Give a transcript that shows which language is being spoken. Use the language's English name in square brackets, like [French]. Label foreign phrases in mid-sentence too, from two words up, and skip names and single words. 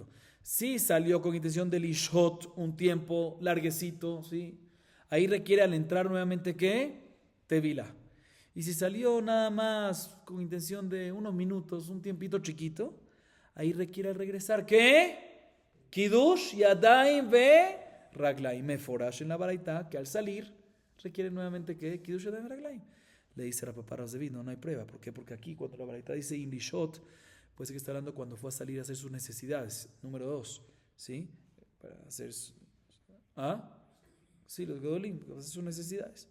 [Spanish] Si salió con intención de lishot un tiempo larguecito, ¿sí? Ahí requiere al entrar nuevamente ¿qué? Tevila. Y si salió nada más con intención de unos minutos, un tiempito chiquito, ahí requiere al regresar ¿qué? [Hebrew] קידוש ידיים ורגליים. [Spanish] Meforash en la baraita que al salir requiere nuevamente ¿qué? [Hebrew] קידוש ידיים ורגליים. [Spanish] Le dice a Papá Razdevid, no hay prueba. ¿Por qué? Porque aquí cuando la baraita dice in lishot, puede ser que está hablando cuando fue a salir a hacer sus necesidades. Número 2, ¿sí? Para hacer... Sí, los Gedolim, para hacer sus necesidades.